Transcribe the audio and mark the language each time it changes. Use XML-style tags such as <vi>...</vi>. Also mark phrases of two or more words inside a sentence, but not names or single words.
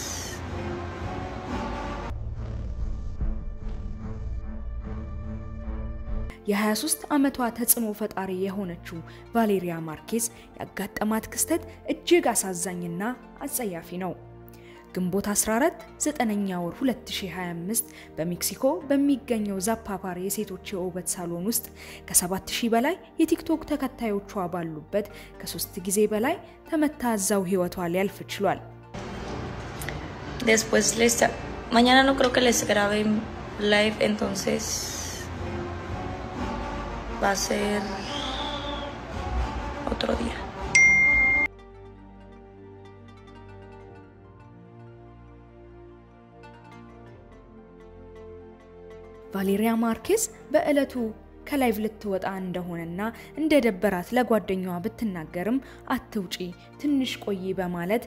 <am>የ23 ዓመቷ ተጽዕኖ ፈጣሪ የሆነችው ቫሌሪያ ማርኬዝ ያጋጠማት ክስተት እጅግ አሳዛኝና አጸያፊ ነው። ግንቦት 14 9ኛ ወር 2025 በሜክሲኮ በሚገኘው ዛፓፓር የሴቶች የውበት ሳሎን ውስጥ ከ7000 በላይ የቲክቶክ ተከታዮቿ ባሉበት ከ3 ጊዜ በላይ ተመታዛው ህይወቷ ሊያልፍ ችሏል።</am> <es>Después mañana no creo que les grabe live, entonces va a ser otro día.</es> <am>ቫሌሪያ ማርኬዝ በእለቱ ከላይቭ ልትወጣ እንደሆነና እንደደበራት ለጓደኛዋ ብትናገርም አትውጪ ትንሽ ቆይ በማለት</am>